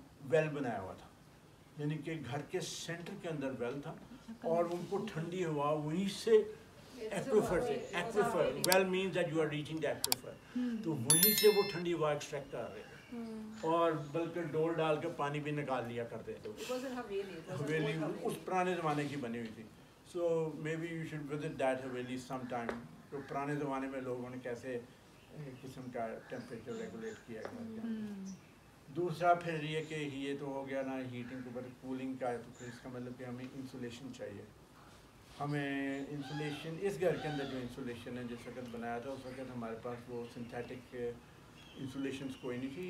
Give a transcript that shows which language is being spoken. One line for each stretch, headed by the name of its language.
Urdu: Well بنایا ہوا تھا, یعنی کہ گھر کے سینٹر کے اندر ویل تھا, اور ان کو ٹھنڈی ہوا وہیں سے ایکویفر سے,
English: aquifer well means that you are reaching the aquifer,
Urdu: تو وہیں سے وہ ٹھنڈی ہوا ایکسٹریکٹ کر رہے تھے, اور بلکہ ڈول ڈال کے پانی بھی نکال لیا کرتے تھے. حویلی اس پرانے زمانے کی بنی ہوئی تھی.
English: So maybe you should visit that haveli sometime.
Urdu: تو پرانے زمانے میں لوگوں نے کیسے قسم کا ٹیمپریچر ریگولیٹ کیا ہے. دوسرا پھر یہ کہ یہ تو ہو گیا نا ہیٹنگ کے اوپر. کولنگ کا ہے تو پھر اس کا مطلب کہ ہمیں انسولیشن چاہیے. ہمیں انسولیشن اس گھر کے اندر جو انسولیشن ہے جس وقت بنایا تھا اس وقت ہمارے پاس وہ سنتھیٹک انسولیشنس کوئی نہیں تھی.